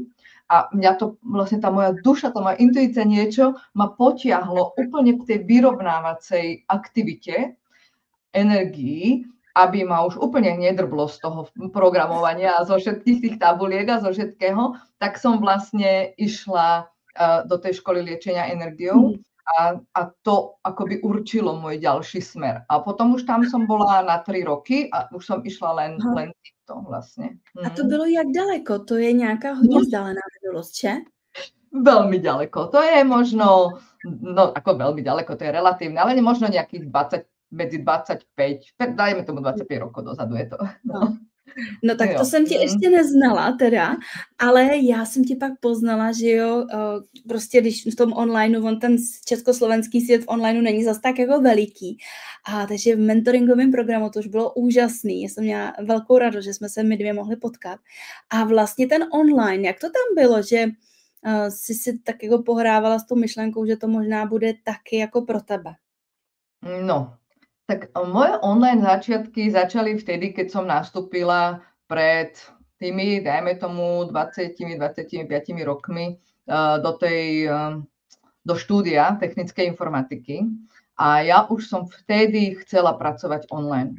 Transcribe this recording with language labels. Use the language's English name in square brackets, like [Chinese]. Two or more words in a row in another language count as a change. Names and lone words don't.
[Slovak] A mňa to vlastne tá moja duša, tá moja intuícia niečo ma potiahlo úplne k tej vyrovnávacej aktivite energií, aby ma už úplne nedrblo z toho programovania a zo všetkých tých tabuliek a zo všetkého, tak som vlastne išla do tej školy liečenia energiou a to akoby určilo môj ďalší smer. A potom už tam som bola na 3 roky a už som išla len týmto vlastne. [Czech] A to bylo jak daleko? To je nějaká hodně vzdálená minulost, že? [Slovak] Veľmi ďaleko. To je možno, no ako veľmi ďaleko, to je relatívne, ale možno nejakých 20, medzi 25, dajme tomu 25 rokov dozadu je to. [Czech] No tak to jsem tě ještě neznala teda, ale já jsem tě pak poznala, že jo, prostě když v tom onlineu, on ten československý svět v onlineu není zas tak jako veliký. A takže v mentoringovém programu to už bylo úžasný. Já jsem měla velkou radost, že jsme se my dvě mohli potkat. A vlastně ten online, jak to tam bylo, že jsi si tak jako pohrávala s tou myšlenkou, že to možná bude taky jako pro tebe? [Slovak] No, tak moje online začiatky začali vtedy, keď som nastúpila pred tými, dajme tomu, 20-25 rokmi do štúdia technickej informatiky. A ja už som vtedy chcela pracovať online.